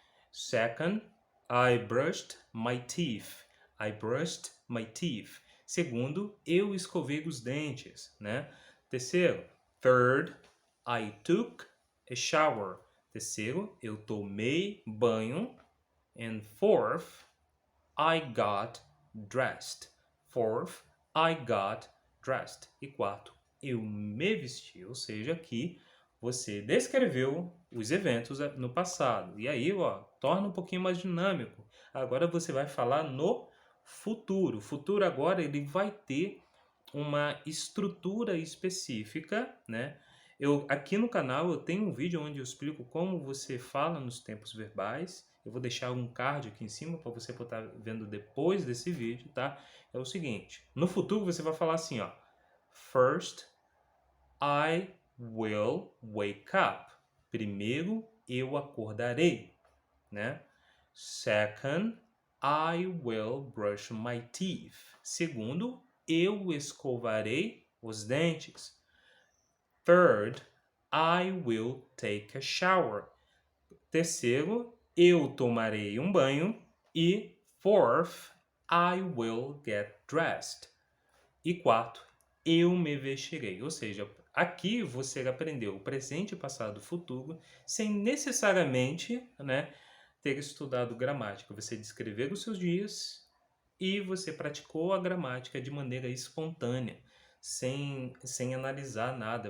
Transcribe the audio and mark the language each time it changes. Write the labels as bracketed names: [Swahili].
[English] Second, I brushed my teeth. I brushed my teeth. [Portuguese] Segundo, eu escovei os dentes, né? [English] Terceiro, third, I took a shower. [Portuguese] Terceiro, eu tomei banho. [English] And fourth, I got dressed. Fourth, I got dressed. [Portuguese] E quarto, eu me vesti. Ou seja, aqui você descreveu os eventos no passado. E aí, ó, torna um pouquinho mais dinâmico. Agora você vai falar no futuro. O futuro agora ele vai ter uma estrutura específica, né? Aqui no canal eu tenho um vídeo onde eu explico como você fala nos tempos verbais. Eu vou deixar um card aqui em cima para você estar vendo depois desse vídeo, tá? É o seguinte, no futuro você vai falar assim, ó. [English] First, I will wake up. [Portuguese] Primeiro, eu acordarei, né? [English] Second, I will brush my teeth. [Portuguese] Segundo, eu escovarei os dentes. [English] Third, I will take a shower. [Portuguese] Terceiro, eu tomarei um banho. [English] E fourth, I will get dressed. [Portuguese] E quarto, eu me vestirei. Ou seja, aqui você aprendeu o presente, passado e futuro sem necessariamente, né, ter estudado gramática. Você descreveu os seus dias e você praticou a gramática de maneira espontânea, sem analisar nada.